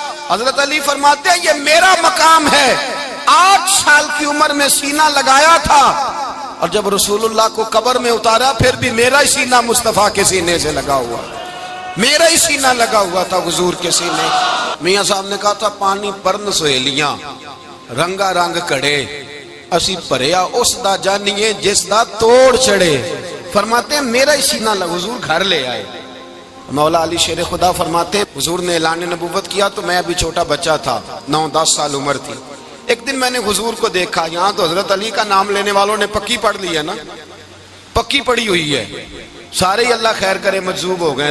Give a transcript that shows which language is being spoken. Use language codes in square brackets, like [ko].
[ur] حضرت علی فرماتے ہیں یہ میرا مقام ہے, 8 سال کی عمر میں سینہ لگایا تھا اور جب رسول اللہ کو قبر میں اتارا پھر بھی میرا ہی سینہ مصطفیٰ کے سینے سے لگا ہوا, میرا ہی سینہ لگا ہوا تھا حضور کے سینے. میاں صاحب نے کہا تھا [pa] پانی پرن سہیلیاں, رنگا رنگ کڑے اسی بھریا اس دا جانیے جس دا توڑ چڑے. [ur] فرماتے ہیں میرا ہی سینہ حضور گھر لے آئے. مولا علی شیر خدا فرماتے حضور نے اعلان نبوت کیا تو میں ابھی چھوٹا بچہ تھا, 9-10 سال عمر تھی. ایک دن میں نے حضور کو دیکھا, یہاں تو حضرت علی کا نام لینے والوں نے پکی پڑھ لی ہے نا, پکی پڑی ہوئی ہے, سارے ہی اللہ خیر کرے مجذوب ہو گئے.